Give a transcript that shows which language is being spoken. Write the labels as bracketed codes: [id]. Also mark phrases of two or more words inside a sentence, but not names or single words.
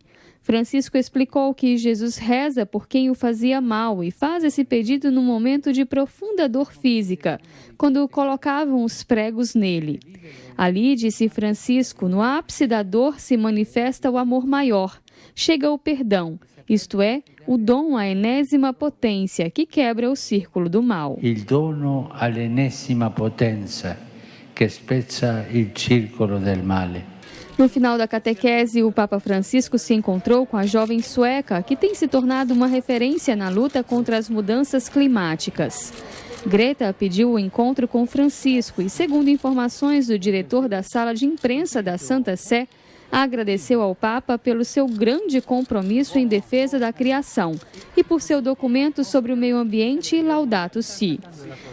[pt] Francisco explicou que Jesus reza por quem o fazia mal e faz esse pedido num momento de profunda dor física, quando colocavam os pregos nele. Ali, disse Francisco, no ápice da dor se manifesta o amor maior, chega o perdão, isto é, o dom à enésima potência que quebra o círculo do mal. [it] Il dono all'ennesima potenza che spezza il circolo del male. [pt] No final da catequese, o Papa Francisco se encontrou com a jovem sueca, que tem se tornado uma referência na luta contra as mudanças climáticas. Greta pediu o encontro com Francisco e, segundo informações do diretor da sala de imprensa da Santa Sé, agradeceu ao Papa pelo seu grande compromisso em defesa da criação e por seu documento sobre o meio ambiente Laudato Si.